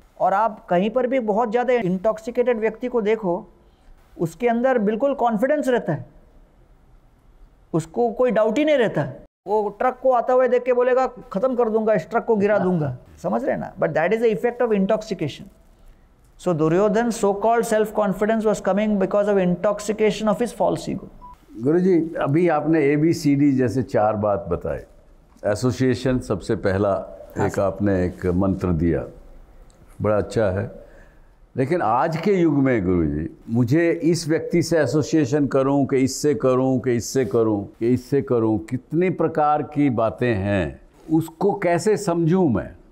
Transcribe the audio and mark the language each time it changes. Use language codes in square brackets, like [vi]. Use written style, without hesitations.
[hi] और आप कहीं पर भी बहुत ज़्यादा इंटॉक्सिकेटेड व्यक्ति को देखो, उसके अंदर बिल्कुल कॉन्फिडेंस रहता है, उसको कोई डाउट ही नहीं रहता। वो ट्रक को आता हुआ देख के बोलेगा खत्म कर दूंगा, इस ट्रक को गिरा दूंगा। समझ रहे ना? [en] But that is the effect of intoxication. So Duryodhan so-called self-confidence was coming because of intoxication of his false ego. [hi] गुरुजी, अभी आपने ABCD जैसे 4 बात बताए। एसोसिएशन सबसे पहला एक आपने एक मंत्र दिया, बड़ा अच्छा है। लेकिन आज के युग में गुरुजी, मुझे इस व्यक्ति से एसोसिएशन करूं कि इससे करूं कि इससे करूं कि इससे करूं, कितनी प्रकार की बातें हैं, उसको कैसे समझूं मैं?